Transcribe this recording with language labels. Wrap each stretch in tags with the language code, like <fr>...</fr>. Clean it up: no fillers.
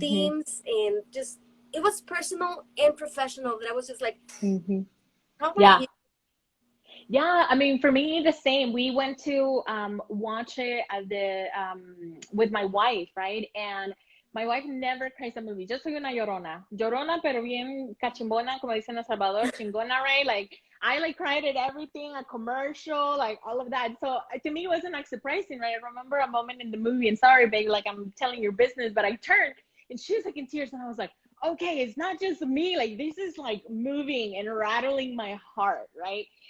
<en>themes, and just it was personal and professional that I was just like, Mm-hmm. how about Yeah. you? Yeah, I mean, for me, the same. We went to watch it at the with my wife, right? And my wife never cries a movie.</en> <es>Yo soy una llorona. Llorona, pero bien cachimbona, como dicen en El Salvador, chingona, right?</es> <en>Like, I like cried at everything, a commercial, like all of that. So to me, it wasn't like surprising, right? I remember a moment in the movie, and sorry, babe, like I'm telling your business, but I turned and she was like in tears, and I was like, okay, it's not just me. Like, this is like moving and rattling my heart, right?</en>